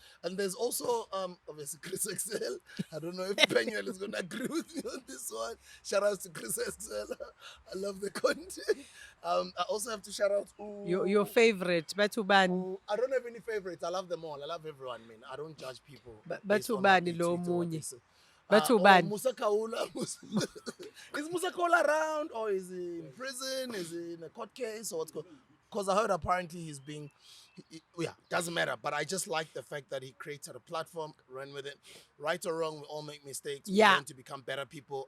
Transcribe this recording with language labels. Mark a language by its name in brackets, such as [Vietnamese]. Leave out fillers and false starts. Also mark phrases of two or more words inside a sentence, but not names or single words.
[English] And there's also obviously Chris Excel. I don't know if Penuel is gonna agree with me on this one. Shout outs to Chris Excel. I love the content. I also have to shout out your favorite, Batubani. I don't have any favorites. I love them all. I love everyone, man. I don't judge people. [Zulu] Batubani lo munye. [English] Musa Kaula. Is Musa Kaula around or is he in prison? Is he in a court case or what's going on? Because I heard apparently he's being, doesn't matter. But I just like the fact that he created a platform, ran with it. Right or wrong, we all make mistakes. We learn to become better people.